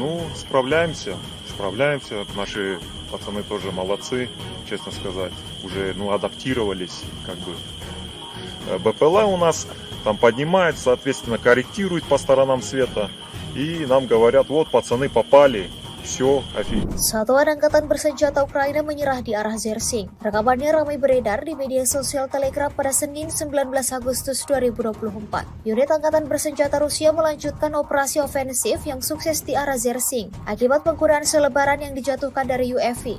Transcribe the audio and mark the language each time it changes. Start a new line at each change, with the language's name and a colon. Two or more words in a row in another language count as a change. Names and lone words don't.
Russian: Ну, справляемся. справляемся. Наши пацаны тоже молодцы, честно сказать. Уже адаптировались, как бы. БПЛА у нас там поднимает, соответственно, корректирует по сторонам света. И нам говорят, вот пацаны попали, все, офигеть.
Indonesian: Satuan Angkatan Bersenjata Ukraina menyerah di arah Zersing. Rekamannya ramai beredar di media sosial Telegram pada Senin 19 Agustus 2024. Unit Angkatan Bersenjata Rusia melanjutkan operasi ofensif yang sukses di arah Zersing akibat penggunaan selebaran yang dijatuhkan dari UAV.